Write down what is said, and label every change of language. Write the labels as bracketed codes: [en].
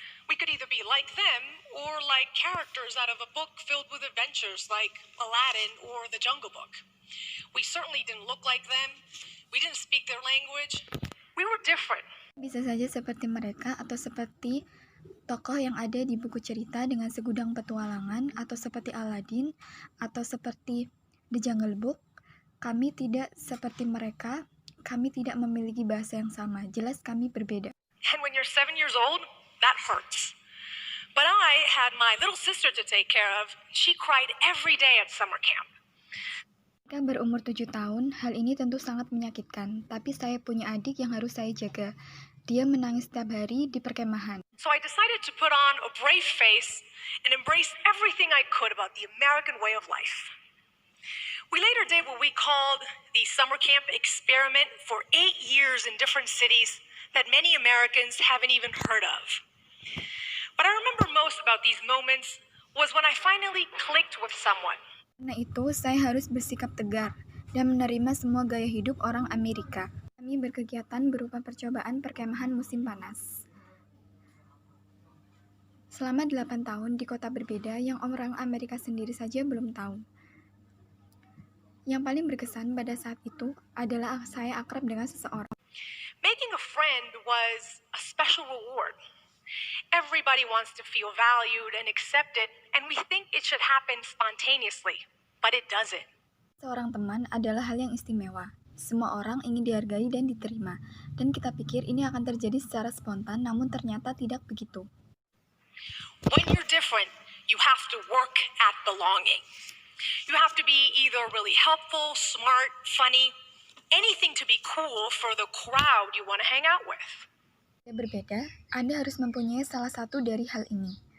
[en] We could either be like them or like characters out of a book filled with adventures like Aladdin or The Jungle Book. We certainly didn't look like them. We didn't speak their language. We were different. [id] Bisa saja seperti mereka atau seperti tokoh yang ada di buku cerita dengan segudang petualangan, atau seperti Aladdin, atau seperti The Jungle Book. Kami tidak seperti mereka, kami tidak memiliki bahasa yang sama, jelas kami berbeda. [en] And when you're 7 years old, that hurts. But I had my little sister to take care of. She cried every day at summer camp. [id] Ketika berumur 7 tahun, hal ini tentu sangat menyakitkan, tapi saya punya adik yang harus saya jaga. Dia menangis setiap hari di perkemahan. [en] So I decided to put on a brave face and embrace everything I could about the American way of life. We later did what we called the summer camp experiment for 8 years in different cities that many Americans haven't even heard of. What I remember most about these moments was when I finally clicked with someone. [id] Karena itu, saya harus bersikap tegar dan menerima semua gaya hidup orang Amerika. Kami berkegiatan berupa percobaan perkemahan musim panas. Selama 8 tahun di kota berbeda yang orang Amerika sendiri saja belum tahu. Yang paling berkesan pada saat itu adalah saya akrab dengan seseorang. [en] Making a friend was a special reward. Everybody wants to feel valued and accepted, and we think it should happen spontaneously, but it doesn't. [id] Seorang teman adalah hal yang istimewa. Semua orang ingin dihargai dan diterima, dan kita pikir ini akan terjadi secara spontan, namun ternyata tidak begitu. [en] When you're different, you have to work at belonging. You have to be either really helpful, smart, funny, anything to be cool for the crowd you want to hang out with. [id] Jika berbeda, Anda harus mempunyai salah satu dari hal ini.